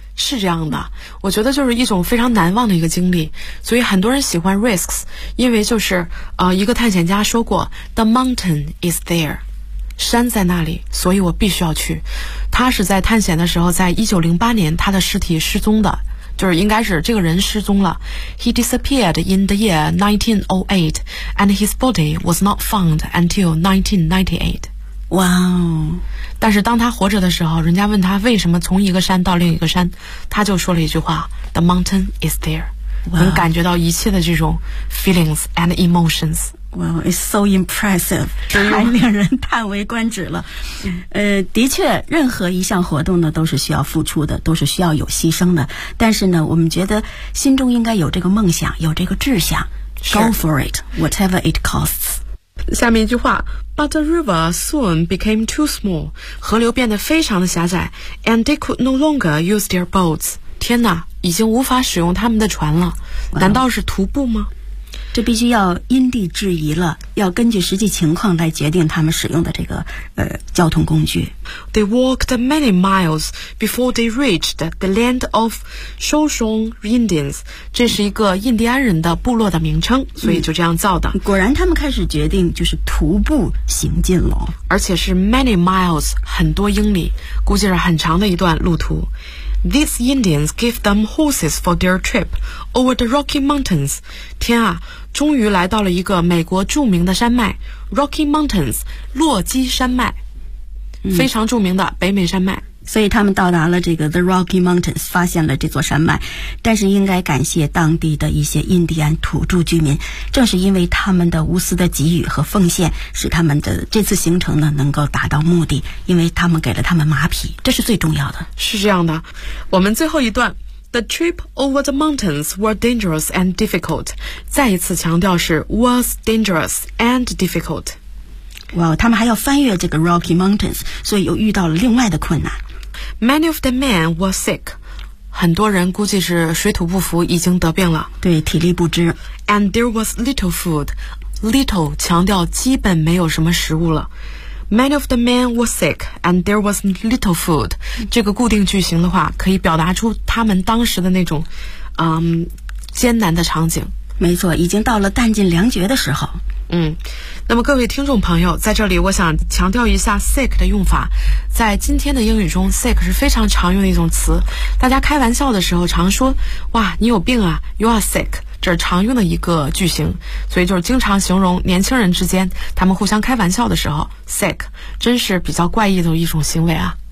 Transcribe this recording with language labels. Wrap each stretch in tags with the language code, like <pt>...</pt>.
<zh>是这样的，我觉得就是一种非常难忘的一个经历，所以很多人喜欢 risks， 因为就是一个探险家说过 ，</zh> <en>The mountain is there。</en> <zh>山在那里，所以我必须要去。他是在探险的时候，在1908年他的尸体失踪的。就是应该是这个人失踪了。</zh> <en>He disappeared in the year 1908 and his body was not found until 1998. 哇哦！</en> <zh>但是当他活着的时候，人家问他为什么从一个山到另一个山，他就说了一句话</zh> <en>The mountain is there.</en> <zh>能感觉到一切的这种</zh> <en>feelings and emotions. Wow, it's so impressive.</en> <zh>太令人叹为观止了。的确任何一项活动呢都是需要付出的，都是需要有牺牲的。但是呢我们觉得心中应该有这个梦想，有这个志向。</zh> <en>Go for it, whatever it costs.</en> <zh>下面一句话，</zh> <en>But the river soon became too small.</en> <zh>河流变得非常的狭窄，</zh> <en>And they could no longer use their boats.</en> <zh>天哪，已经无法使用他们的船了。难道是徒步吗？这必须要因地制宜了，要根据实际情况来决定他们使用的这个交通工具。</zh> <en>They walked many miles before they reached the land of Shoshone Indians.</en> <zh>这是一个印第安人的部落的名称，所以就这样造的。果然他们开始决定就是徒步行进了，而且是</zh> <en>many miles，</en> <zh>很多英里，估计是很长的一段路途。</zh> <en>These Indians give them horses for their trip over the Rocky Mountains.</en> <zh>天啊，终于来到了一个美国著名的山脉 ,Rocky Mountains, 洛基山脉，非常著名的北美山脉。所以他们到达了这个 The Rocky Mountains， 发现了这座山脉。但是应该感谢当地的一些印第安土著居民，正是因为他们的无私的给予和奉献，使他们的这次行程呢能够达到目的，因为他们给了他们马匹，这是最重要的。是这样的，我们最后一段，</zh> <en>The trip over the mountains were dangerous and difficult，</en> <zh>再一次强调是</zh> <en>was dangerous and difficult。</en> <zh>Wow, 他们还要翻越这个 Rocky Mountains， 所以又遇到了另外的困难。</zh> <en>Many of the men were sick.</en> <zh>很多人估计是水土不服，已经得病了。对，体力不支。</zh> <en>And there was little food. Little</en> <zh>强调基本没有什么食物了。</zh> <en>Many of the men were sick, and there was little food.</en> <zh>这个固定句型的话，可以表达出他们当时的那种，艰难的场景。没错，已经到了弹尽粮绝的时候。那么各位听众朋友，在这里我想强调一下 sick 的用法。在今天的英语中， sick 是非常常用的一种词，大家开玩笑的时候常说，哇，你有病啊，</zh> <en>you are sick，</en> <zh>这是常用的一个句型，所以就是经常形容年轻人之间他们互相开玩笑的时候， sick 真是比较怪异的一种行为啊。</zh>